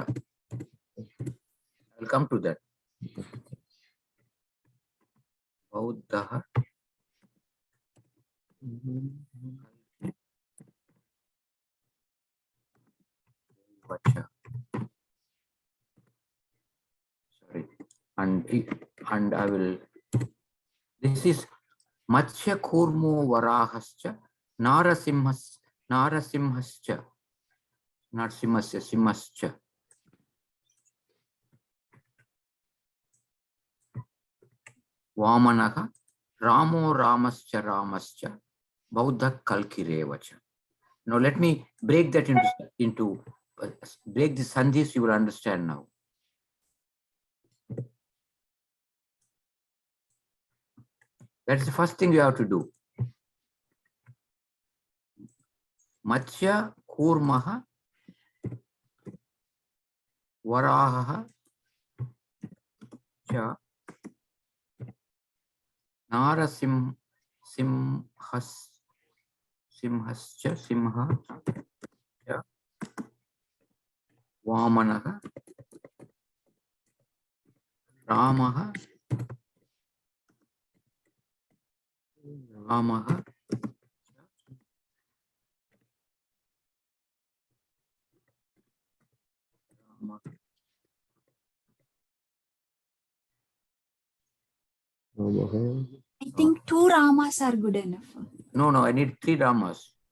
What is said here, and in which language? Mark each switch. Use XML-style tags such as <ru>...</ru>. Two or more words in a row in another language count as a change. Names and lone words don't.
<en>I'll come to that. Bauddha.</en> <sa>Vacha.</sa> <en>Sorry. And I will. This is</en> <sa>मत्स्य कूर्मो वराहश्च नरसिंहश्च. Not सिंहस्य, सिंहश्च। वामनः रामो रामश्च रामश्च बौद्ध कल्किरेवच.</sa> <en>Now let me break that into break the sandhis, you will understand now. That's the first thing you have to do.</en> <sa>मत्स्य कूर्मः वराह च नरसिंहश्च सिंह च वामनः रामः रामः</sa> <en>I think 2 Ramas are good enough. No, I need 3 Ramas.</en>